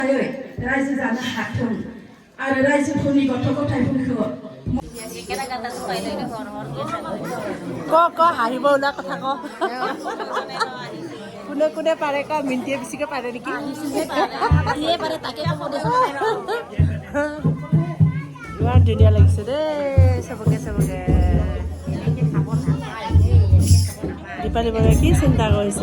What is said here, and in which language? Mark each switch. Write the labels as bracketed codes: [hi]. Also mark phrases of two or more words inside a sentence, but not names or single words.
[brx] रायजो जानो हाथों आरो रायजोफोरनि गथ' गथायफोरखौ [as] ক হাঁহিব ওলা কথা ক কোনে কোনে পাৰে ক মিনটিয়ে বেছিকে পাৰে নেকি ইমান ধুনীয়া লাগিছে দেই চবকে চবকে দীপালী বৰাই কি চিন্তা কৰিছে